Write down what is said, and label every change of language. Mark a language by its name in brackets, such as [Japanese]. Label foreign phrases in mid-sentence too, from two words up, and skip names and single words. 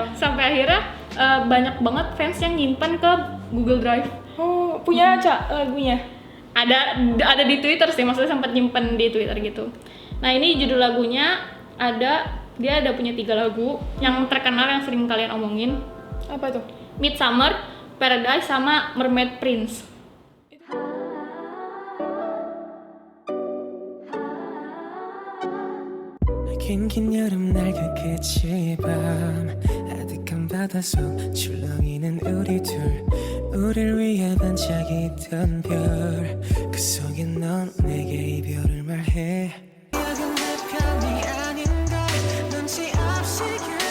[Indonesian] sampai akhirnya banyak banget fans yang nyimpan ke Google Drive. Oh, punya lagunya. Ada di Twitter sih, maksudnya sempat nyimpen di Twitter gitu. Nah, ini judul lagunya dia ada punya 3 lagu yang terkenal yang sering kalian omongin. Apa tuh? Midsummer, Paradise sama Mermaid Prince. [Korean] 긴긴 여름 날 그 끝이 밤 아득한 바다속 출렁이는 우리 둘 우릴 위해 반짝이던 별 그 속에 넌 내게 이별을 말해 여긴 내 편이 아닌가 눈치 없이